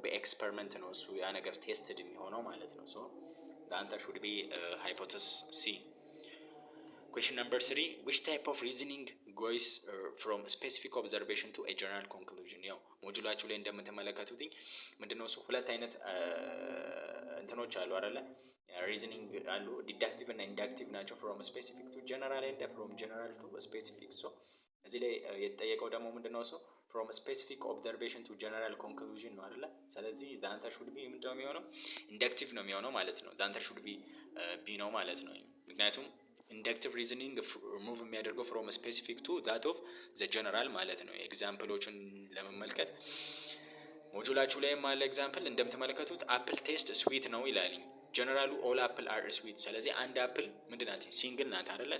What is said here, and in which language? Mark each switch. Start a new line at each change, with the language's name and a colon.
Amharic: በኤክስፐሪመንት ነው እሱ ያ ነገር ቴስትድ የሚሆነው ማለት ነው። ሶ
English: the answer should be hypothesis C. question number 3, which type of reasoning goes from specific observation to a general conclusion?
Amharic: ያው ሞጁላችሁ ላይ እንደምትመለከቱትኝ ምንድነው እሱ ሁለት አይነት እንትኖች አሉ አይደለ?
English: ሪዝኒንግ አሉ፣ ዲዳክቲቭ እና ኢንዳክቲቭ ናቸው። from specific to general and from general to specific.
Amharic: so እዚህ ላይ የተጠየቀው ደግሞ ምንድነው እሱ
English: from specific observation to general conclusion
Amharic: ነው አይደለ?
English: ስለዚህ the answer should be
Amharic: ምንድነው የሚሆነው? ኢንዳክቲቭ ነው የሚሆነው ማለት ነው።
English: the answer should be B
Amharic: ነው ማለት ነው። ምክንያቱም ኢንዳክቲቭ ሪዝኒንግ ሙቭ የሚያደርገው
English: from specific to that of the general
Amharic: ማለት ነው። ኤግዛምፕሎችን ለመመልከት ሞጁላችሁ ላይ ያለ ኤግዛምፕል እንደምትመለከቱት አፕል ቴስት ስዊት ነው ይላል። ጀነራሉ ኦል አፕል አር ስዊት። ስለዚህ አንድ አፕል ምንድን ናት? ሲንግል ናት አይደለ?